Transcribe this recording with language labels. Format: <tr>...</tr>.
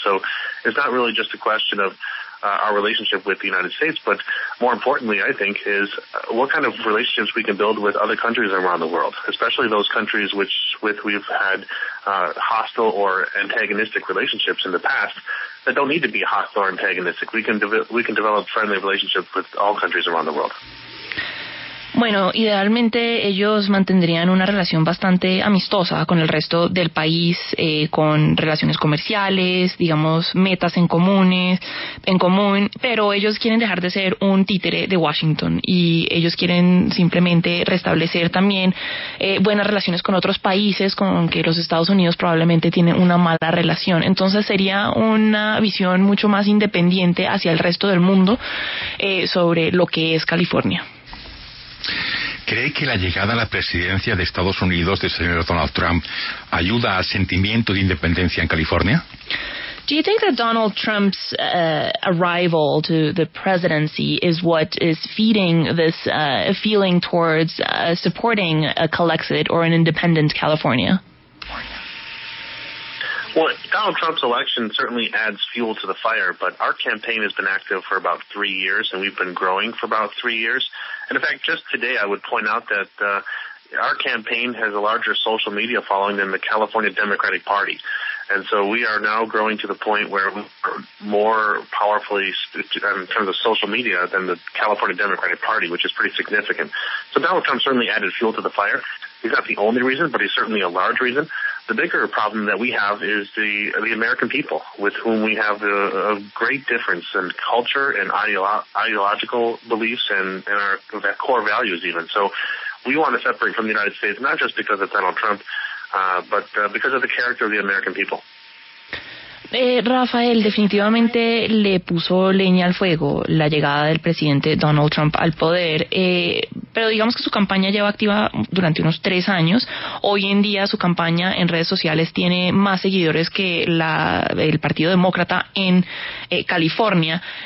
<en>So it's not really just a question of our relationship with the United States, but more importantly, I think, is what kind of relationships we can build with other countries around the world, especially those countries with we've had hostile or antagonistic relationships in the past that don't need to be hostile or antagonistic. We can develop friendly relationships with all countries around the world.</en> <es>Bueno, idealmente ellos mantendrían una relación bastante amistosa con el resto del país, con relaciones comerciales, digamos, metas en común, pero ellos quieren dejar de ser un títere de Washington y ellos quieren simplemente restablecer también buenas relaciones con otros países con que los Estados Unidos probablemente tienen una mala relación. Entonces sería una visión mucho más independiente hacia el resto del mundo sobre lo que es California. ¿Cree que la llegada a la presidencia de Estados Unidos del señor Donald Trump ayuda al sentimiento de independencia en California?</es> <en>Do you think that Donald Trump's arrival to the presidency is what is feeding this feeling towards supporting a Calexit or an independent California? Well, Donald Trump's election certainly adds fuel to the fire, but our campaign has been active for about 3 years, and we've been growing for about 3 years. And in fact, just today I would point out that our campaign has a larger social media following than the California Democratic Party. And so we are now growing to the point where we're more powerfully in terms of social media than the California Democratic Party, which is pretty significant. So Donald Trump certainly added fuel to the fire. He's not the only reason, but he's certainly a large reason. The bigger problem that we have is the American people, with whom we have a great difference in culture and ideological beliefs and our core values even. So we want to separate from the United States, not just because of Donald Trump, but because of the character of the American people.</en> <es>Rafael, definitivamente le puso leña al fuego la llegada del presidente Donald Trump al poder, pero digamos que su campaña lleva activa durante unos 3 años. Hoy en día su campaña en redes sociales tiene más seguidores que el Partido Demócrata en California.</es>